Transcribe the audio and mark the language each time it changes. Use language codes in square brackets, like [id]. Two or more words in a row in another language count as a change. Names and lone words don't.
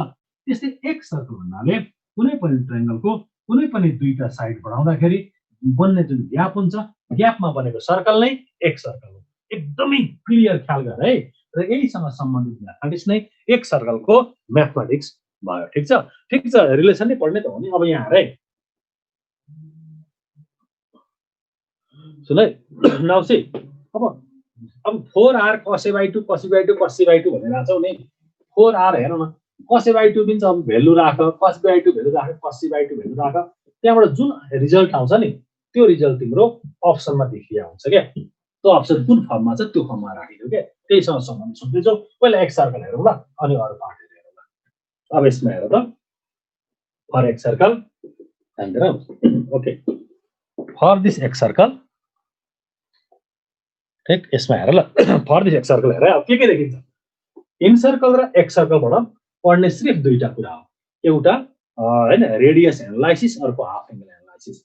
[ne] त्यस्तै एक सर्कल भन्नाले कुनै पनि ट्रायंगलको कुनै पनि दुईटा साइड बढाउँदाखेरि बन्ने जुन ग्याप हुन्छ, ग्यापमा बनेको सर्कल नै एक सर्कल हो। एकदमै क्लियर ख्याल गर है, र यहीसँग सम्बन्धित म्याथमेटिक्स नै एक सर्कलको म्याथमेटिक्स भयो। ठिक छ? ठिक छ, रिलेसन नै पढ्ने त हो नि। अब यहाँ हेर है, सुन है, [en] now see, [ne] अब [en] 4r cos a by 2 cos b by 2 cos c by 2 [ne] भनेर आछौ नि। 4r हेर न, [en] cos a by 2 [ne] दिन्छ, अब भ्यालु राख, [en] cos b by 2 [ne] भ्यालु राख, [en] cos c by 2 [ne] भ्यालु राख, त्यहाँबाट जुन रिजल्ट आउँछ नि त्यो रिजल्ट तिम्रो अप्सनमा देखिया हुन्छ क्या। त्यो अप्सन कुन फर्ममा छ त्यो फर्ममा राखिदिऊ क्या। त्यहीसँग सम्बन्धित सोध्दैछौ। पहिला एक सर्कल हेरौँ ल, अनि अरू पार्ट हेरौँ ल। अब यसमा हेर त, [en] for ex circle, [ne] ध्यान दिएर, ओके, [en] for this ex circle, [ne] ठिक, यसमा हेर ल, [en] for this ex circle [ne] हेर, अब के देखिन्छ, [en] in circle [ne] र एक्स सर्कलबाट पढ्ने सिर्फ दुईटा कुरा हो, एउटा हैन [en] radius analysis, [ne] अर्को [en] half angle analysis.